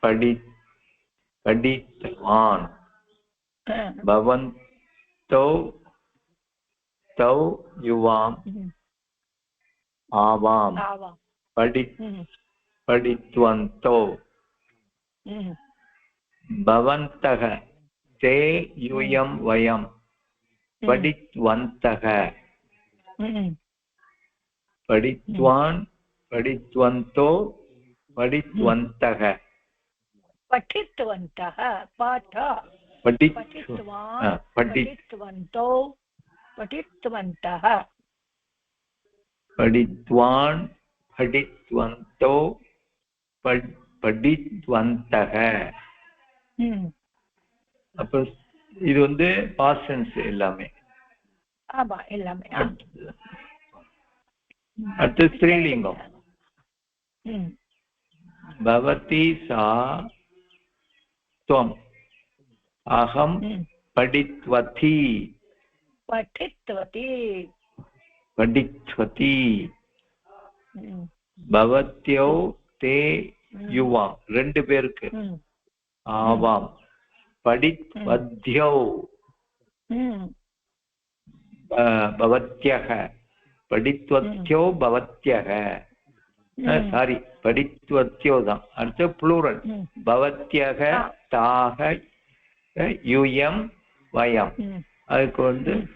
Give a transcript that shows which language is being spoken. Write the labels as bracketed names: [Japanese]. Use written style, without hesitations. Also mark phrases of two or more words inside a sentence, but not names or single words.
[Sanskrit] पठितवान् भवन्तौ तौ युवाम् आवाम् पठितवन्तौ भवन्तः ते यूयम् वयम् पठितवन्तः पठितवान् पठितवन्तौ पठितवन्तः पठितवन्तः पाठ पठितवान् पठितवन्तौ पठितवन्तः पठितवान् पठितवन्तौ पठितवन्तः. [Tamil] அப்ப இது வந்து [English] past tense [Tamil] எல்லாமே. ஆமா எல்லாமே. அடுத்து ஸ்ரீலிங்கம். [Sanskrit] भवती सा त्वम् अहं पठितवती पठितवती पठितवती भवत्यो ते युवाम [Tamil] ரெண்டு பேருக்கு [Sanskrit] आवाम् पठितवत्यौ भवत्यः படித்வத்யோ भवत्यः சாரி படித்வத்யோ [Tamil] தான் அடுத்து ப்ளூரல் [Sanskrit] भवत्यः ताः यूयम् वयम् [Tamil] அதுக்கு வந்து